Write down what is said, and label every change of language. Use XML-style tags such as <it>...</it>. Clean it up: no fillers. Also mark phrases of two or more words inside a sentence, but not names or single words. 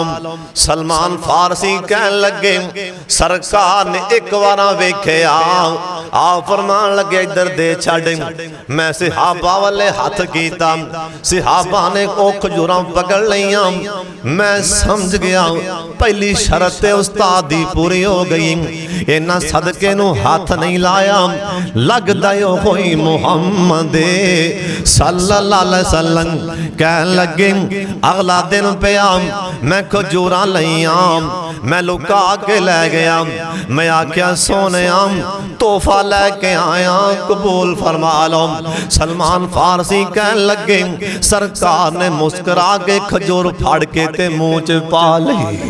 <pa>سلمان فارسی کہن لگے سرکار نے اک بار ویکھیا آ فرمان لگے ادھر دے چھڈ. میں صحابہ والے ہتھ کیتا صحابہ نے او کھجوراں پکڑ لیاں. میں سمجھ گیا پہلی شرط استاد دی پوری ہو گئی. انہاں صدقے نوں ہتھ نہیں لایا لگدا یو کوئی محمد</pa> <ar>صلى الله عليه وسلم.</ar> <pa>کہن لگے اگلا دن پیا میں کھجوراں لئیاں میں لکا کے لے گیا. میں آکھیا سوہنے تحفہ لے کے آیا قبول فرما لو. سلمان فارسی کہن لگے سرکار نے مسکرا کے کھجور پاڑ کے تے منہ چ پا لئی.</pa>